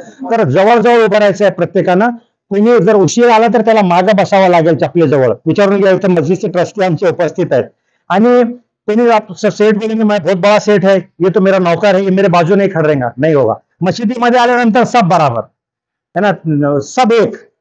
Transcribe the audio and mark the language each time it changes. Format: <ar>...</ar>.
<mr>तर जवळ उभं राहायचं आहे प्रत्येकानं. कोणी जर उशीर आला तर त्याला मागं बसावं लागेल चपलेजवळ. विचारून घ्यायचं, तर मस्जिदचे ट्रस्टी आमचे उपस्थित आहेत. आणि कोणी</mr> <hi>सेठ बोलेंगे मैं बहुत बड़ा सेठ है, ये तो मेरा नौकर है, ये मेरे बाजू नहीं खड़ेगा, नहीं होगा.</hi> <mr>मस्जिदीमध्ये आल्यानंतर</mr> <hi>सब बराबर है ना, सब एक.</hi>